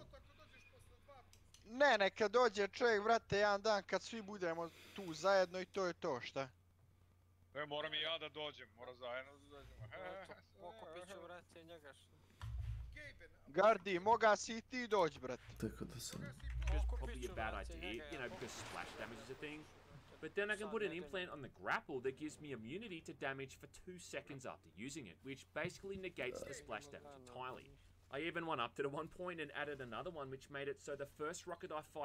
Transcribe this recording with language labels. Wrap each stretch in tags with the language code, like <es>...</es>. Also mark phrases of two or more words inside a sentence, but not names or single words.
<sr>Ne, neka dođe čovjek, brate, jedan dan kad svi budemo tu zajedno i to je to, šta? Moram i ja da dođem, moram zajedno da dođemo. Pokupit ću, brate, njega što. Gardi, moga si i ti doći, brate. Tako da sam.</sr> <en>Probably a bad idea, you know, because splash damage is a thing. But then I can put an implant on the grapple that gives me immunity to damage for 2 seconds after using it, which basically negates the splash damage entirely. I even one upped it at one point and added another one which made it so the first rocket I fired</en>